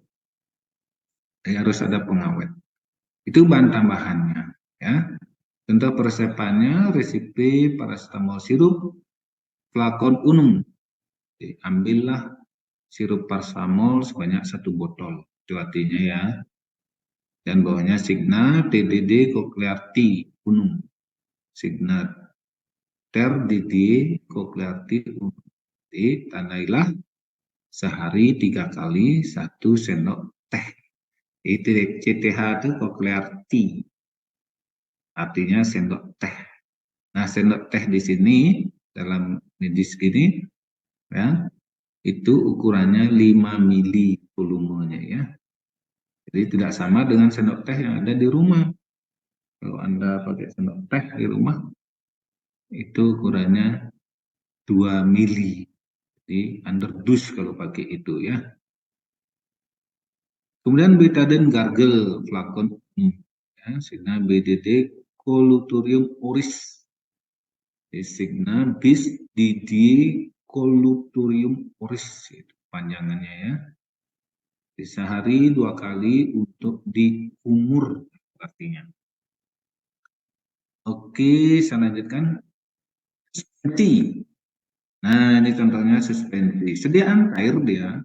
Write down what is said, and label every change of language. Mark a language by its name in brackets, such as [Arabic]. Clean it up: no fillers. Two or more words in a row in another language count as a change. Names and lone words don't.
[Indonesian] Jadi harus ada pengawet. Itu bahan tambahannya ya. Contoh peresepannya resipi paracetamol sirup [Latin] flakon unum. [Indonesian] Ambillah sirup paracetamol sebanyak 1 botol. Itu artinya ya. Dan bawahnya [Latin] Signa TDD Cochlear T unum. Signa TDD Cochlear T unum. [Indonesian] Tandailah sehari 3 kali 1 sendok teh. Itu CTH itu Cochlear T. Artinya sendok teh. Nah, sendok teh di sini dalam medis ini ya, itu ukurannya 5 mili volumenya ya. Jadi tidak sama dengan sendok teh yang ada di rumah. Kalau Anda pakai sendok teh di rumah itu ukurannya 2 mili. Jadi underdose kalau pakai itu ya. Kemudian betadine gargle flakon ya, [Latin] Signa BDD Colutorium oris. Signa bis DD Colutorium oris [Indonesian] itu panjangannya ya. Di sehari 2 kali untuk dikumur artinya. Oke, saya lanjutkan. Suspensi. Nah, ini contohnya suspensi. Sediaan air dia.